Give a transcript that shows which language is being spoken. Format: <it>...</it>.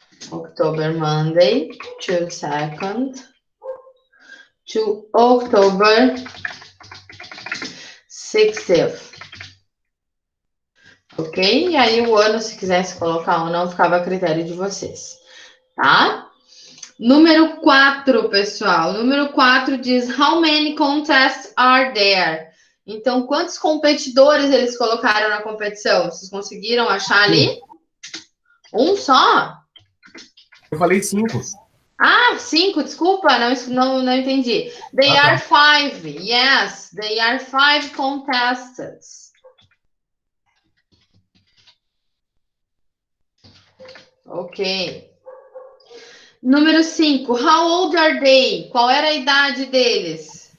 <en>October Monday to 2nd to October 60th.</en> <pt>Ok? E aí o ano, se quisesse colocar ou não, ficava a critério de vocês. Tá? Número 4, pessoal. Número 4 diz:</pt> <en>How many contests are there?</en> <pt>Então, quantos competidores eles colocaram na competição? Vocês conseguiram achar ali? Um só? Eu falei 5. Ah, 5, desculpa, não entendi.</pt> <en>They</en> <pt>tá.</pt> <en>are 5. Yes, they are 5 contestants.</en> <pt>Ok. Número 5.</pt> <en>How old are they?</en> <pt>Qual era a idade deles?</pt>